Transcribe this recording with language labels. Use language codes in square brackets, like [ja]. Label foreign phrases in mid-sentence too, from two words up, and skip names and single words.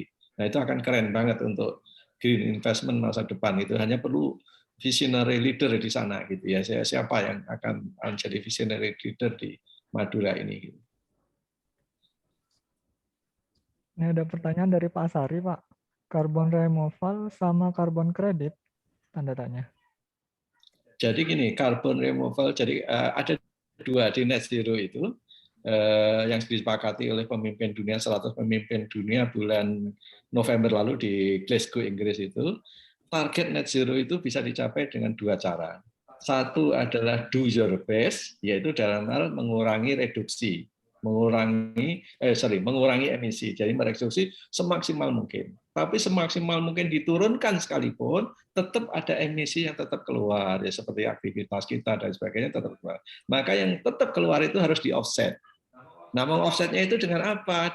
[id] Nah itu akan keren banget untuk [en] green investment [id] masa depan. Itu hanya perlu [en] visionary leader [id] di sana gitu ya. Siapa yang akan menjadi [en] visionary leader [id] di Madura ini? Ini ada pertanyaan dari Pak Asari, Pak. [en] Carbon removal sama carbon credit? [id] Tanda tanya. Jadi gini, [en] carbon removal, [id] jadi ada dua di [en] net zero [id] itu. Yang disepakati oleh pemimpin dunia, 100 pemimpin dunia bulan November lalu di Glasgow, Inggris itu, target [en] net zero [id] itu bisa dicapai dengan dua cara. [en] Satu adalah do your best, [id] yaitu dalam hal mengurangi reduksi. mengurangi emisi. Jadi mereduksi semaksimal mungkin. Tapi semaksimal mungkin diturunkan sekalipun, tetap ada emisi yang tetap keluar, ya seperti aktivitas kita dan sebagainya tetap keluar. Maka yang tetap keluar itu harus di offset. Nah, meng-offsetnya itu dengan apa?